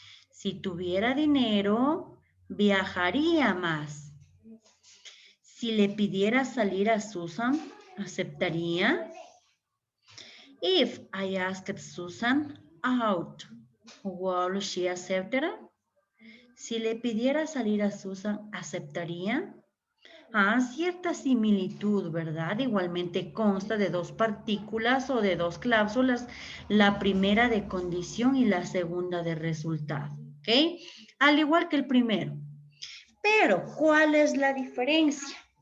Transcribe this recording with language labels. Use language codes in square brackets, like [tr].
[es] Si tuviera dinero, viajaría más. Si le pidiera salir a Susan, ¿aceptaría? [en] If I asked Susan out, would she accept it? [es] Si le pidiera salir a Susan, ¿aceptaría? Cierta similitud, ¿verdad? Igualmente consta de dos partículas o de dos cláusulas, la primera de condición y la segunda de resultado, ¿ok? Al igual que el primero. Pero, ¿cuál es la diferencia?